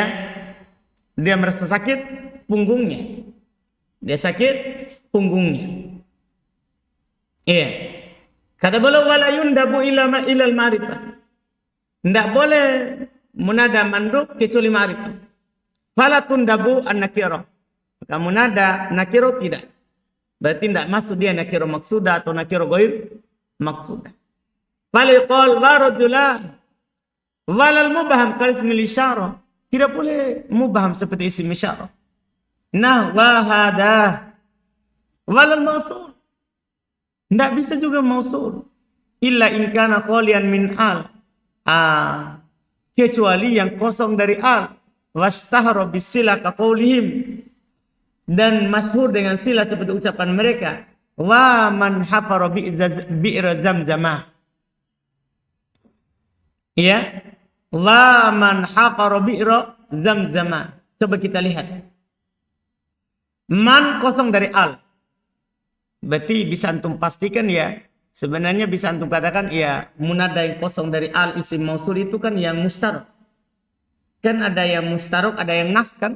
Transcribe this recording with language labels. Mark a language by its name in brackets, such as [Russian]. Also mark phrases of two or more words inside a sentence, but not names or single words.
[Indonesian] Dia merasa sakit punggungnya. Dia sakit punggungnya. Iya. Kata beliau [Arabic] ولا يندب إلا المعرفة. [Indonesian] Tidak boleh [Arabic] منادى مندوب [Indonesian] kecuali ma'rifah. [Arabic] فلا تندب النكرة. [Indonesian] Maka munada nakiro tidak. Berarti tidak masuk dia [Arabic] نكرة مقصودة [Indonesian] atau [Arabic] نكرة غير مقصودة. فلا يقال وا رجلاه ولا المبهم كاسم الإشارة. [Indonesian] Tidak boleh mubham seperti [Arabic] اسم إشارة. Nah وهذا ولا الموصول. [Indonesian] Tidak bisa juga mausul. [Arabic] إلا إن كان خاليا من أل. [Indonesian] Kecuali yang kosong dari al. [Arabic] واشتهر بصلة كقولهم. [Indonesian] Dan masyhur dengan sila seperti ucapan mereka. [Arabic] وامن حفر بئر زمزماه. [Indonesian] Ya. [Arabic] وامن حفر بئر زمزماه. [Indonesian] Coba kita lihat. Man kosong dari al. Berarti bisa antum pastikan ya. Sebenarnya bisa antum katakan ya munada yang kosong dari al [Arabic] اسم موصول [Indonesian] itu kan yang mustarok. Kan ada yang mustarok, ada yang nas kan.